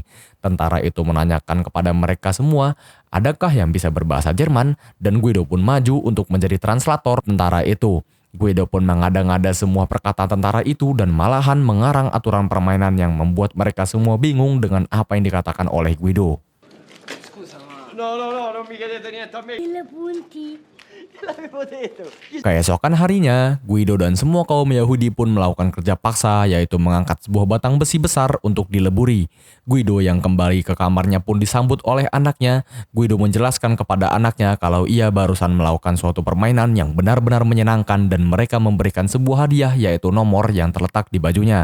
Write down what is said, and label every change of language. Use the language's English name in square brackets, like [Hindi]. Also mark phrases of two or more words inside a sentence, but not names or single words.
[Indonesian] Tentara itu menanyakan kepada mereka semua, adakah yang bisa berbahasa Jerman? Dan Guido pun maju untuk menjadi translator tentara itu. Guido pun mengada-ngada semua perkataan tentara itu dan malahan mengarang aturan permainan yang membuat mereka semua bingung dengan apa yang dikatakan oleh Guido. [Italian] No, non mi chiedete niente a me. I punti. L'avevo detto. [Indonesian] Keesokan harinya, Guido dan semua kaum Yahudi pun melakukan kerja paksa, yaitu mengangkat sebuah batang besi besar untuk dileburi. Guido yang kembali ke kamarnya pun disambut oleh anaknya. Guido menjelaskan kepada anaknya kalau ia barusan melakukan suatu permainan yang benar-benar menyenangkan dan mereka memberikan sebuah hadiah, yaitu nomor yang terletak di bajunya.